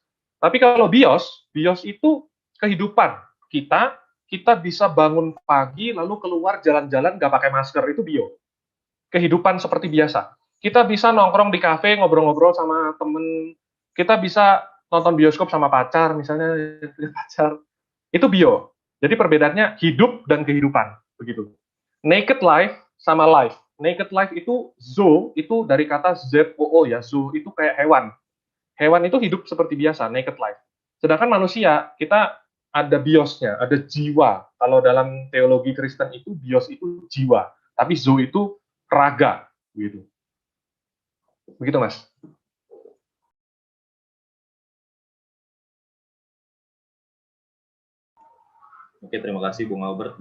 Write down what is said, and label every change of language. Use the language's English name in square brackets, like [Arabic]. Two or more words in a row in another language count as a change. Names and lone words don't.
[Indonesian] Tapi kalau bios itu kehidupan kita, kita bisa bangun pagi lalu keluar jalan-jalan nggak pakai masker, itu bio. Kehidupan seperti biasa. Kita bisa nongkrong di kafe, ngobrol-ngobrol sama temen, kita bisa nonton bioskop sama pacar, misalnya pacar, itu bio. Jadi perbedaannya hidup dan kehidupan, begitu. [English] Naked life sama life. Naked life [Indonesian] itu zoo, itu dari kata ZOO ya, zoo itu kayak hewan. Hewan itu hidup seperti biasa, [English] naked life. [Indonesian] Sedangkan manusia, kita ada biosnya, ada jiwa. Kalau dalam teologi Kristen itu bios itu jiwa, tapi zo itu raga, gitu. Begitu, Mas. Oke, terima kasih Bung Albert.